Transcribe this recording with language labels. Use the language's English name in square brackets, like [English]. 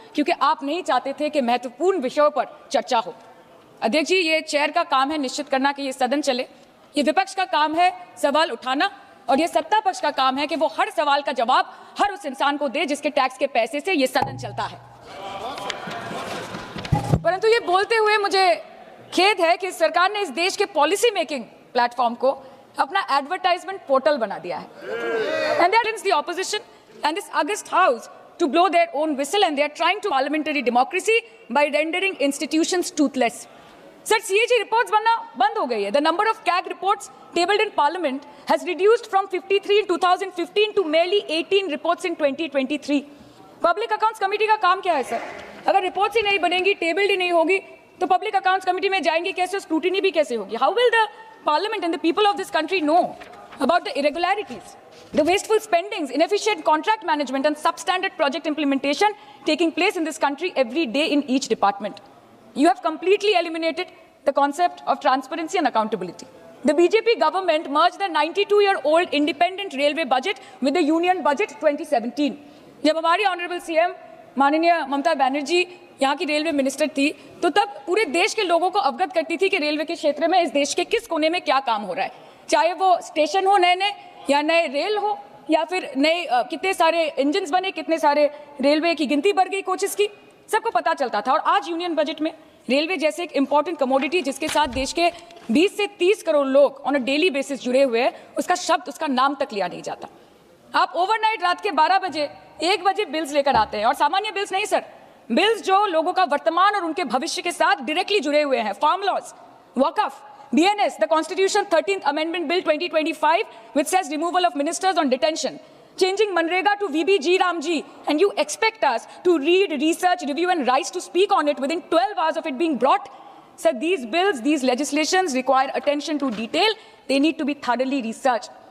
[Hindi] क्योंकि आप नहीं चाहते थे कि महत्वपूर्ण विषयों पर चर्चा हो। अध्यक्ष जी, ये चेयर का काम है निश्चित करना कि ये सदन चले, ये विपक्ष का काम है सवाल उठाना, और ये सत्ता पक्ष का काम है कि वो हर सवाल का जवाब हर उस इंसान को दे जिसके टैक्स के पैसे से ये सदन चलता है। परंतु ये बोलते हुए मुझे खेद है कि सरकार ने इस देश के पॉलिसी मेकिंग प्लेटफॉर्म को अपना एडवर्टाइजमेंट पोर्टल बना दिया है। [English] And that is the opposition and this august house to blow their own whistle, and they are trying to parliamentary democracy by rendering institutions toothless. Sir, CAG reports [Hindi] बनना बंद हो गई है. [English] The number of CAG reports tabled in Parliament has reduced from 53 in 2015 to merely 18 reports in 2023. [Hindi] Public Accounts Committee का काम क्या है sir? अगर रिपोर्ट्स ही नहीं बनेंगी, टेबल्ड ही नहीं होगी, तो पब्लिक अकाउंट्स कमेटी में जाएंगे कैसे, स्क्रूटिनी भी कैसे होगी? [English] How will the Parliament and the people of this country know about the irregularities, the wasteful spendings, inefficient contract management and substandard project implementation taking place in this country every day in each department? You have completely eliminated the concept of transparency and accountability. The BJP government merged the 92-year-old independent railway budget with the union budget 2017. [Hindi] जब हमारी honourable CM माननीय ममता बनर्जी यहाँ की railway minister थी, तो तब पूरे देश के लोगों को अवगत करती थी कि रेलवे के क्षेत्र में इस देश के किस कोने में क्या काम हो रहा है, चाहे वो स्टेशन हो नए नए या नए रेल हो या फिर नए कितने सारे इंजन्स बने, कितने सारे रेलवे की गिनती बढ़ गई, कोचेस की, सबको पता चलता था। और आज यूनियन बजट में रेलवे जैसे एक इंपॉर्टेंट कमोडिटी जिसके साथ देश के 20 से 30 करोड़ लोग [English] on a daily basis [Hindi] जुड़े हुए हैं, उसका शब्द, उसका नाम तक लिया नहीं जाता। आप ओवरनाइट रात के 12 बजे 1 बजे बिल्स लेकर आते हैं, और सामान्य बिल्स नहीं सर, बिल्स जो लोगों का वर्तमान और उनके भविष्य के साथ डायरेक्टली जुड़े हुए हैं। Farm laws, Waqf, [English] BNS, the Constitution 13th Amendment Bill 2025, which says removal of ministers on detention. Changing Manrega to VBG Ramji, and you expect us to read, research, review, and rise to speak on it within 12 hours of it being brought? Sir, these bills, these legislations require attention to detail. They need to be thoroughly researched.